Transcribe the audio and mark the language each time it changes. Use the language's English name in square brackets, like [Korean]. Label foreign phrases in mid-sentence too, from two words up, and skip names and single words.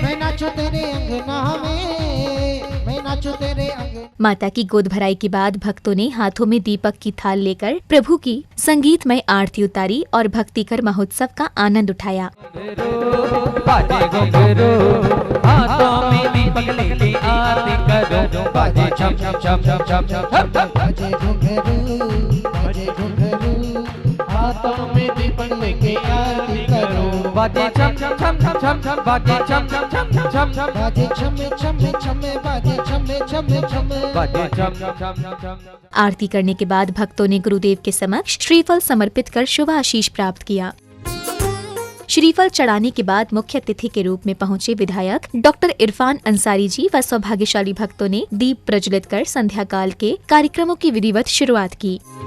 [Hindi] मैं नाचू तेरे अंगना में, मैं नाचू तेरे अंगना। माता की गोद भराई के बाद भक्तों ने हाथों में दीपक की थाल लेकर प्रभु की संगीतमय आरती उतारी और भक्तिकर महोत्सव का आनंद उठाया। बाजे घुंघरू, हाथों में दीपक लेके आरती करो, बाजे छम छम छम छम छम छम छम, बाजे घुंघरू, बाजे घुंघरू, हाथों में दीपक लेके आरती करो, बाजे छम छम छम छम छम छम, बाजे छम छम छम छम छम छम, बाजे छमे छमे छमे, बाजे छमे छमे छमे, बाजे छम छम छम छम छम। आरती करने के बाद भक्तों ने गुरुदेव के समक्ष श्रीफल समर्पित कर शुभ आशीष प्राप्त किया। श्रीफल चढ़ाने के बाद मुख्य अतिथि के रूप में पहुंचे विधायक डॉक्टर इरफान अंसारी जी व सौभाग्यशाली भक्तों ने दीप प्रज्वलित कर संध्या काल के कार्यक्रमों की विधिवत शुरुआत की।